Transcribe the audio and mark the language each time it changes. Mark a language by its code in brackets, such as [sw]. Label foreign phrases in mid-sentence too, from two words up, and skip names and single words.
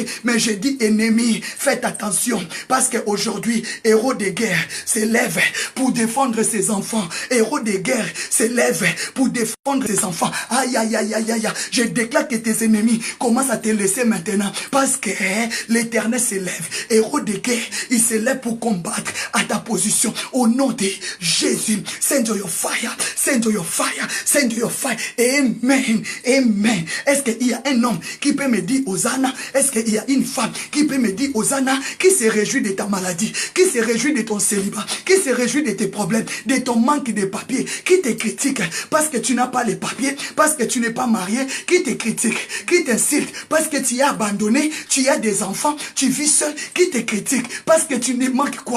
[fr] Mais je dis ennemis, faites attention, parce qu'aujourd'hui, héros de guerre s'élève pour défendre ses enfants. Héros de guerre s'élève pour défendre ses enfants. Aïe, aïe, aïe, aïe, aïe. Je déclare que tes ennemis commencent à te laisser maintenant, parce que l'Éternel s'élève. Héros de guerre, il s'élève pour combattre à ta position. Au nom de Jésus, [en] send your fire, send your fire, send your fire. [fr] Amen, amen. Est-ce qu'il y a un homme qui peut me dire Hosanna? Est-ce qu'il y a une femme qui peut me dire Hosanna, qui se réjouit de ta maladie, qui se réjouit de ton célibat, qui se réjouit de tes problèmes, de ton manque de papiers, qui te critique parce que tu n'as pas les papiers, parce que tu n'es pas marié, qui te critique, qui t'insulte parce que tu as abandonné, tu as des enfants, tu vis seul, qui te critique parce que tu ne manques quoi?